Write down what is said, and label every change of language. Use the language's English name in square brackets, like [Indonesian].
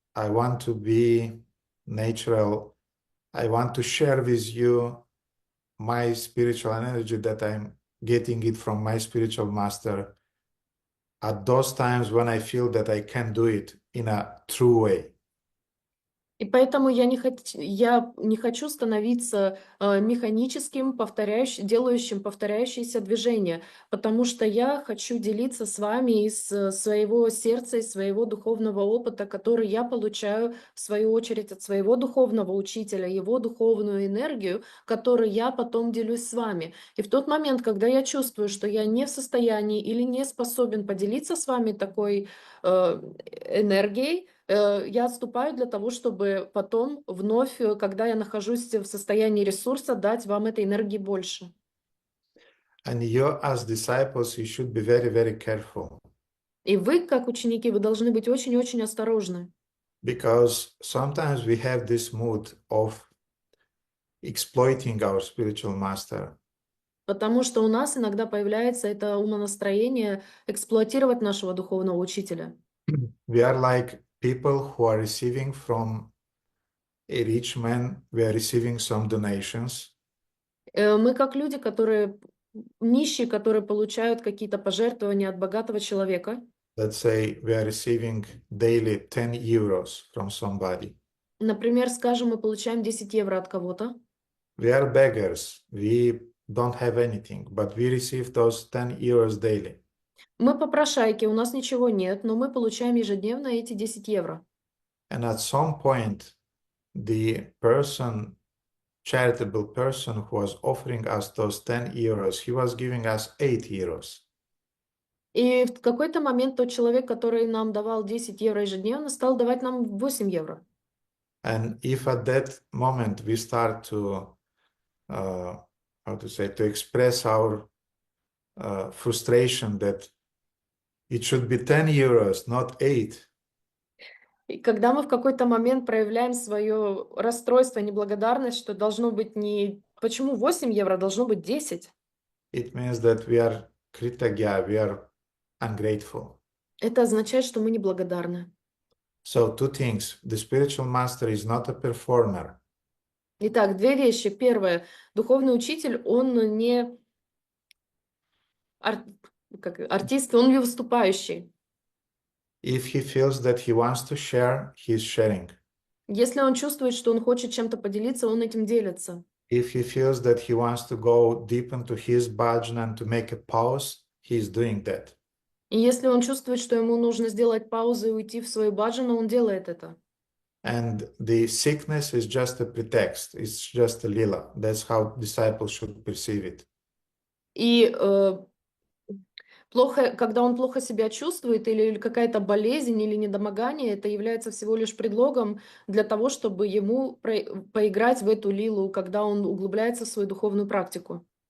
[English] I want to be natural. I want to share with you my spiritual energy that I'm getting it from my spiritual master at those times when I feel that I can do it in a true way. [Russian] И поэтому я не хочу становиться механическим, делающим повторяющиеся движения, потому что я хочу делиться с вами из своего сердца, из своего духовного опыта, который я получаю, в свою очередь, от своего духовного учителя, его духовную энергию, которой я потом делюсь с вами. И в тот момент, когда я чувствую, что я не в состоянии или не способен поделиться с вами такой энергией, Я отступаю для того, чтобы потом вновь, когда я нахожусь в состоянии ресурса, дать вам этой энергии больше. [English] And you, as disciples, you should be very, very careful [Russian] И вы, как ученики, вы должны быть очень-очень осторожны. [English] because sometimes we have this mood of exploiting our spiritual master. [Russian] Потому что у нас иногда появляется это умонастроение эксплуатировать нашего духовного учителя. [English] We are like people who are receiving from a rich man, we are receiving some donations, [Russian] Мы как люди, которые нищие, которые получают какие-то пожертвования от богатого человека. [English] let's say we are receiving daily 10 euros from somebody. [Russian] Например, скажем, мы получаем 10 евро от кого-то. [English] We are beggars, we don't have anything, but we receive those 10 euros daily. [Russian] Мы попрошайки, у нас ничего нет, но мы получаем ежедневно эти 10 евро. [English] And at some point, the person, charitable person who was offering us those 10 euros, he was giving us 8 euros. [Russian] И в какой-то момент тот человек, который нам давал 10 евро ежедневно, стал давать нам 8 евро. [English] And if at that moment we start to, how to say, to express our frustration that it should be 10 euros, not 8, [Russian] И когда мы в какой-то момент проявляем свое расстройство, неблагодарность, что должно быть не... Почему 8 евро, должно быть 10? [English] it means that we are kritagya, we are ungrateful. [Russian] Это означает, что мы неблагодарны. [English] So two things, the spiritual master is not a performer. [Russian] Итак, две вещи. Первое. Духовный учитель, он не артист, он не выступающий. [English] If he feels that he wants to share, he is sharing. [Russian] Если он чувствует, что он хочет чем-то поделиться, он этим делится. [English] If he feels that he wants to go deep into his bhajan and to make a pause, he is doing that. [Russian] И если он чувствует, что ему нужно сделать паузу и уйти в свою баджану, он делает это. [English] And the sickness is just a pretext. It's just a lila. That's how disciples should perceive it. [Russian] И когда он плохо себя чувствует, или какая-то болезнь, или недомогание, это является всего лишь предлогом для того, чтобы ему поиграть в эту лилу, когда он углубляется в свою духовную практику.